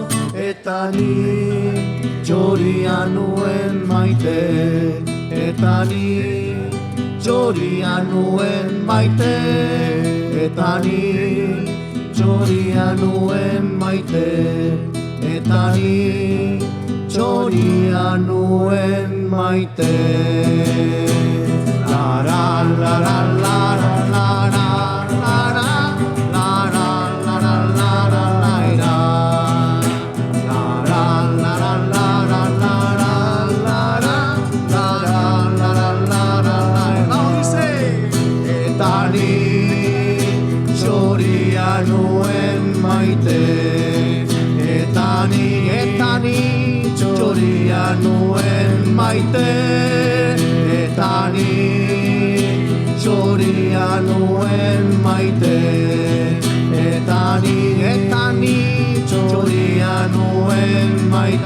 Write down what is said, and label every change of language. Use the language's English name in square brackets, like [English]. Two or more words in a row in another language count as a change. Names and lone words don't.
[Basque] Eta ni txoria nuen maite, eta ni txoria nuen maite, eta ni txoria nuen maite. Eta ni txoria nuen maite. Lara, lara, lara, lara, lara, lara, lara, lara, laira. Lara, lara, lara, lara, lara, lara, lara, lara, laira. [Spanish] Vamos, dice. [Basque] Eta ni txoria nuen maite. Eta ni txoria nuen maite. Eta ni txoria nuen maite. Eta ni txoria nuen maite.